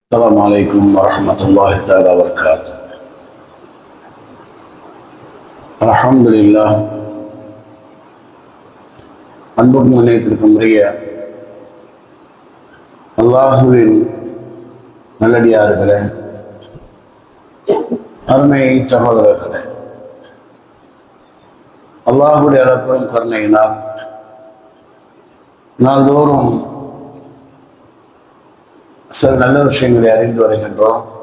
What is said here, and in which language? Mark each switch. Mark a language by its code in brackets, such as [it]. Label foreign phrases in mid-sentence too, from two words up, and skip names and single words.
[ar] السلام عليكم ورحمة الله تعالى وبركاته. الحمد لله. [ta] அன்பும் முன்னேற்றத்திற்கும் உரிய அல்லாஹுவின் நல்லடியார்களே, அருமை சகோதரர்களே, அல்லாஹுடைய அளப்பெரும் கருணையினால் நாள்தோறும் சில நல்ல விஷயங்களை அறிந்து வருகின்றோம்.